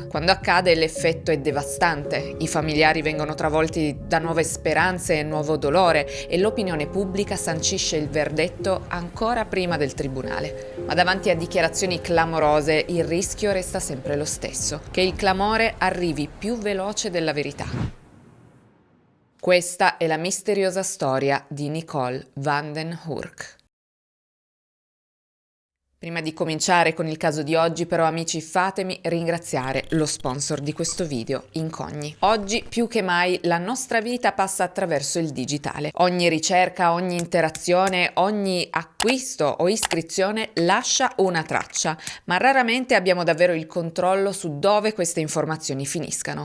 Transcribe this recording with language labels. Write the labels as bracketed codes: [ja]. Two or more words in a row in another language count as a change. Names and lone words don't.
[it] Quando accade l'effetto è devastante, i familiari vengono travolti da nuove speranze e nuovo dolore e l'opinione pubblica sancisce il verdetto ancora prima del tribunale. Ma davanti a dichiarazioni clamorose il rischio resta sempre lo stesso, che il clamore arrivi più veloce della verità. Questa è la misteriosa storia di Nicole van den Hurk. Prima di cominciare con il caso di oggi, però, amici, fatemi ringraziare lo sponsor di questo video, Incogni. Oggi più che mai la nostra vita passa attraverso il digitale. Ogni ricerca, ogni interazione, ogni acquisto o iscrizione lascia una traccia, ma raramente abbiamo davvero il controllo su dove queste informazioni finiscano.